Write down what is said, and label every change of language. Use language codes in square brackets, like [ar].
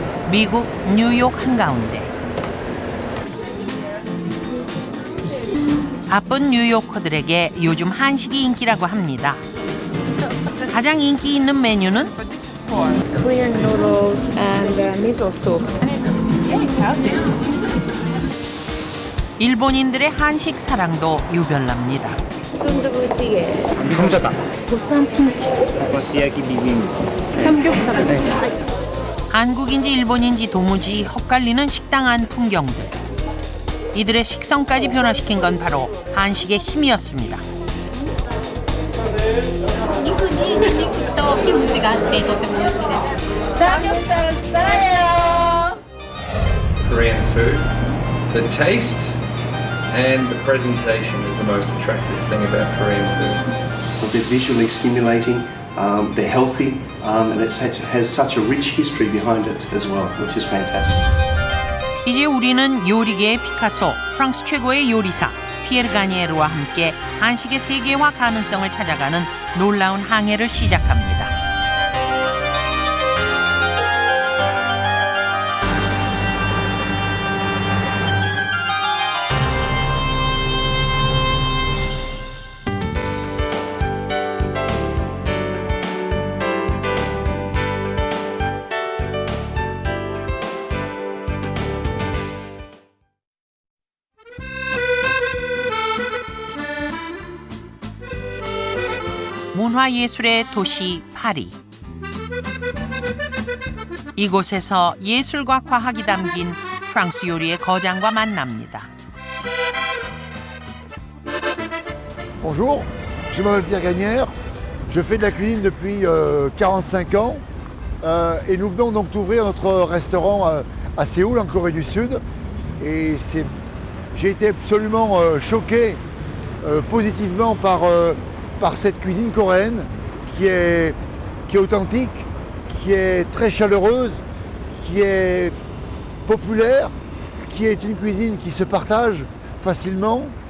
[ko] 미국 뉴욕 한가운데 바쁜 뉴요커들에게 요즘 한식이 인기라고 합니다. 가장 인기 있는 메뉴는 [en] Korean noodles and miso soup. [ko] 일본인들의 한식 사랑도 유별납니다. 순두부찌개, 감자다. 보쌈 김치, 버시야기 비빔. 삼겹살. 한국인지 일본인지 도무지 헛갈리는 식당 안 풍경들. 이들의 식성까지 변화시킨 건 바로 한식의 힘이었습니다. [ja] 肉にニンニクとキムチがあってとても美味しいです。 [ko] 삼겹살 싸요. [en] Korean food. The taste and the presentation is the most attractive thing about Korean food. They're visually stimulating, they're healthy, and it has such a rich history behind it as well, which is fantastic. [ko] 이제 우리는 요리계의 피카소, 프랑스 최고의 요리사 피에르 가니에르와 함께 한식의 세계화 가능성을 찾아가는 놀라운 항해를 시작합니다. 문화예술의 도시 파리. 이곳에서 예술과 과학이 담긴 프랑스 요리의 거장과 만납니다. [fr] Bonjour, je m'appelle Pierre Gagnère, je fais de la cuisine depuis 45 ans et nous venons donc d'ouvrir notre restaurant à Séoul en Corée du Sud et j'ai été absolument choqué positivement par cette cuisine coréenne qui est authentique, qui est très chaleureuse, qui est populaire, qui est une cuisine qui se partage facilement.